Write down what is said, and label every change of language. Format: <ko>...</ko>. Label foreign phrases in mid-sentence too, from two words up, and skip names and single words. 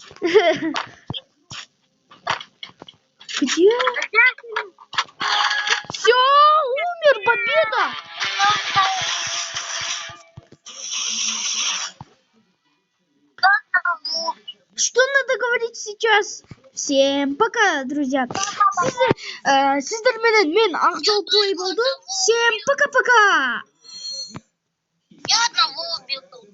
<ru>Где? Все, умер, победа. Что надо говорить сейчас? Всем пока, друзья.</ru> <kk>Сіздерменен мен Ақжол Плей болды.</kk> <ru>Всем пока-пока. Я одного убил.</ru>